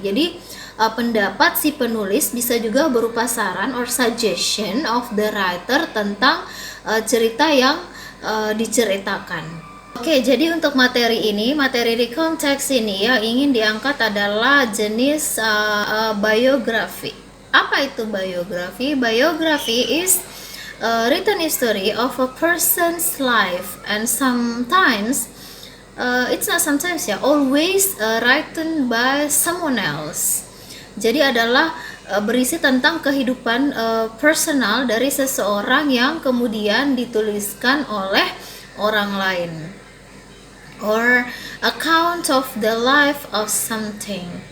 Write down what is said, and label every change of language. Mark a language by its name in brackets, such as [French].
[Indonesian] Jadi pendapat si penulis bisa juga berupa saran [English] or suggestion of the writer [Indonesian] tentang cerita yang diceritakan. Oke, jadi untuk materi ini, materi recount text ini yang ingin diangkat adalah jenis biografi. Apa itu biografi? [English] Biografi is written history of a person's life, and sometimes it's not sometimes ya, always written by someone else. [Indonesian] Jadi adalah berisi tentang kehidupan personal dari seseorang yang kemudian dituliskan oleh orang lain. [English] or account of the life of something.